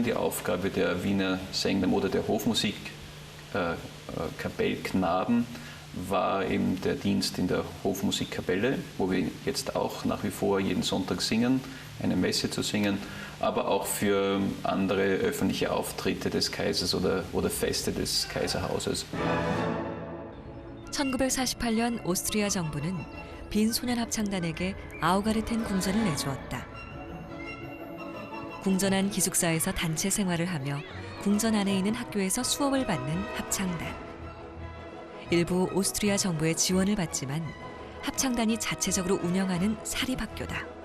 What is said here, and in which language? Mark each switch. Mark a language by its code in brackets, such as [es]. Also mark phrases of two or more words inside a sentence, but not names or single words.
[de] Die Aufgabe der Wiener Sänger oder der Hofmusikkapellknaben war eben der Dienst in der Hofmusikkapelle, wo wir jetzt auch nach wie vor jeden Sonntag singen, eine Messe zu singen, aber auch für andere öffentliche Auftritte des Kaisers oder Feste des Kaiserhauses. [ko] 1948년 오스트리아 정부는 빈 소년 합창단에게 아우가르텐 궁전을 내주었다. 궁전 안 기숙사에서 단체 생활을 하며 궁전 안에 있는 학교에서 수업을 받는 합창단. 일부 오스트리아 정부의 지원을 받지만 합창단이 자체적으로 운영하는 사립학교다.